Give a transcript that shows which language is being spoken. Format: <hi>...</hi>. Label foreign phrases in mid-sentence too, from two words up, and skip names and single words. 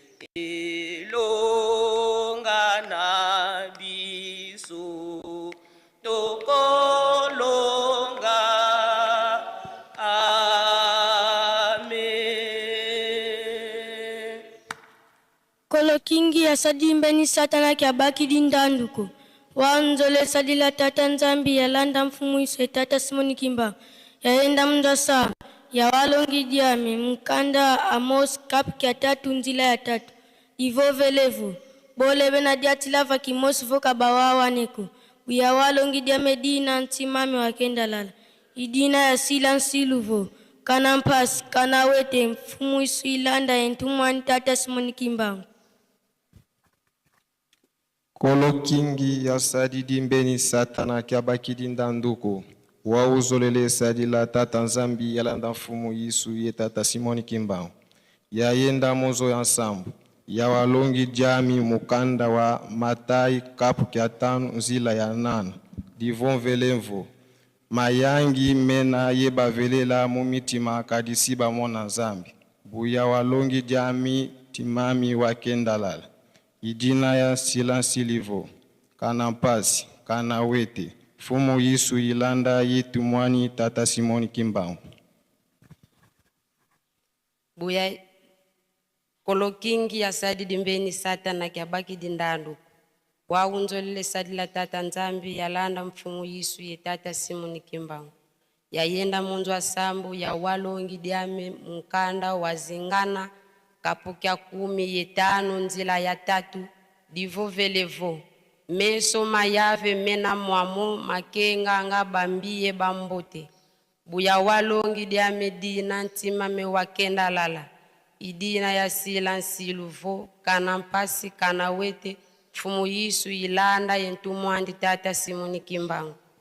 <ln>elonga na biso tokolonga amen</ln> <kg>Kolo kingi ya sadimbeni satana kia baki dindanduko. Wanzole sadila tata nzambi ya landa mfumu iso tata Simoni Kimba. Ya enda mndasa ya walongi diame mkanda Amos kap kia tatu nzila ya tatu. Ivo velevo. Bole bena diatilava kimosu voka bawawa neko. Uya walongi diame dina ntimame wakenda lala. Idina ya sila nsiluvo. Kana mpas, kana wete mfumu iso ilanda entumwani tata Simoni Kimba. Kolo kingi ya sadidi mbeni satana kia bakidi ndanduko. Wauzolele sadila tata nzambi yalanda mfumu Yesu ye tata Simoni Kimba. Ya yenda mozo ya nsambu. Ya walongi jami mukanda wa matai kapu kia tanu nzila ya nana. Divon velemvo. Mayangi mena yeba velela mumitima kadisiba mona nzambi. Buya walongi jami timami wakendalala. Idina ya silansilivo, kana mpasi, kana wete, fumu Yesu ilanda yetu mwani tata Simoni Kimba. Buya kolo kingi ya sadi dimbeni satana kia baki dindandu. Waunzolele sadi la tata nzambi ya landa mfumu Yesu ye tata Simoni Kimba. Ya yenda munzu wa sambu ya walongi diame mkanda wazingana kapukia 10 yetano nzila ya tatu divo velevo meso mayave mena mwamo makenga nga bambiye bambote buya walongi dia medina ntima me wakenda lala idina ya sila nsiluvo kana mpasi kana wete fumu Yesu ilanda yentumwandi tata Simoni Kimbangu.</kg>